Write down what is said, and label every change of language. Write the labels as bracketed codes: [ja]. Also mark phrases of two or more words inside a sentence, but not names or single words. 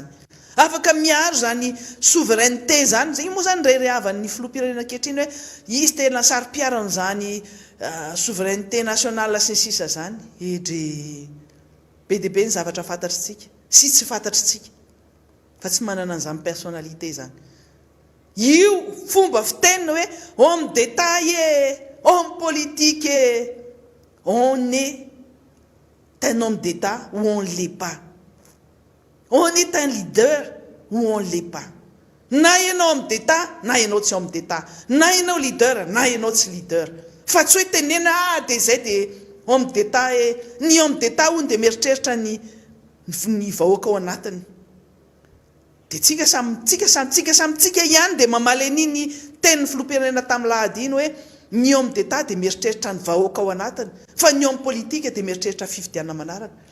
[mg] Afaka miaro zany souveraineté zany, zay moa zany rehavan'ny filoham-pirenena ankehitriny hoe izy tena sary-piarana zany [fr] souveraineté nationale [mg] sy ny sisa zany. Edry be dia be ny zavatra fantatritsika sy tsy fantatritsika fa tsy manana an'izany personnalité zany. Io fomba fitenina hoe [fr] homme d'état homme politique on est un homme d'état ou on l'est pas. On est un leader ou on l'est pas. [mg] Na ianao [fr] homme d'état, [mg] na ianao tsy [fr] homme d'état. [mg] Na ianao leader, na ianao tsy leader. Fa tsy hoe tenena dia zay dia [fr] homme d'état [mg] ny [fr] homme d'état [mg] hono dia mieritreritra ny vahoaka ao anatiny. Dia tsika ihany dia mamaly an'iny tenin'ny filoham-pirenena tamin'ny lahady iny hoe ny [fr] homme d'état [mg] dia mieritreritra ny vahoaka ao anatiny, fa ny [fr] homme politique [mg] dia mieritreritra fifidianana manaraka.